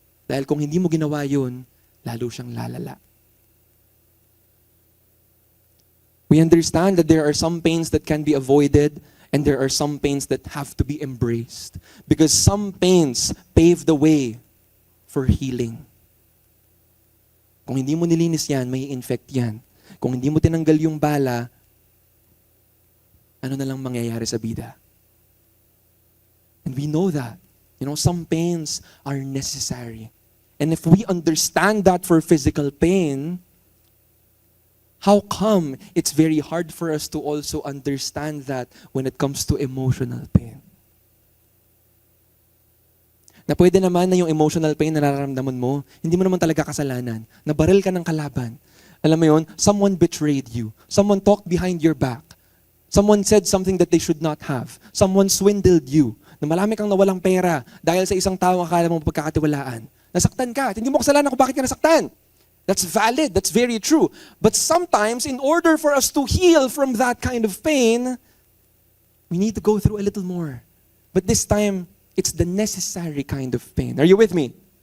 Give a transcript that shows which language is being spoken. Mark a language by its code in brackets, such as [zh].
[tl] Dahil kung hindi mo ginawa yun, lalo siyang lalala. [en] We understand that there are some pains that can be avoided and there are some pains that have to be embraced. Because some pains pave the way for healing. [tl] Kung hindi mo nilinis yan, may infect yan. Kung hindi mo tinanggal yung bala, ano na lang mangyayari sa bida? [en] And we know that. Some pains are necessary. And if we understand that for physical pain, how come it's very hard for us to also understand that when it comes to emotional pain? [tl] Na pwede naman na yung emotional pain na nararamdaman mo, hindi mo naman talaga kasalanan. Nabaril ka ng kalaban. Alam mo yun, [en] someone betrayed you. Someone talked behind your back. Someone said something that they should not have. Someone swindled you. [tl] Na marami kang nawalang pera dahil sa isang tao akala mo pagkakatiwalaan. Nasaktan ka at hindi mo kasalanan kung bakit ka nasaktan. [en] That's valid. That's very true. But sometimes, in order for us to heal from that kind of pain, we need to go through a little more. But this time, it's the necessary kind of pain. Are you with me?